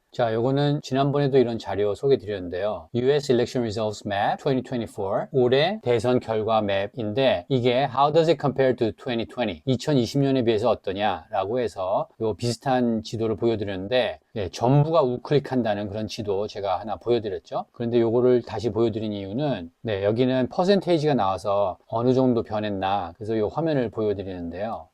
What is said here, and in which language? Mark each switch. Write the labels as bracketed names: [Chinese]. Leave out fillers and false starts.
[Korean] 자, 요거는 지난번에도 이런 자료 소개해 드렸는데요. [English] US Election Results Map 2024 [Korean] 올해 대선 결과 맵인데 이게 [English] How does it compare to 2020? [Korean] 2020년에 비해서 어떠냐라고 해서 요 비슷한 지도를 보여드렸는데 전부가 우클릭한다는 그런 지도 제가 하나 보여드렸죠. 그런데 요거를 다시 보여드린 이유는 여기는 퍼센테이지가 나와서 어느 정도 변했나 그래서 요 화면을 보여드리는데요.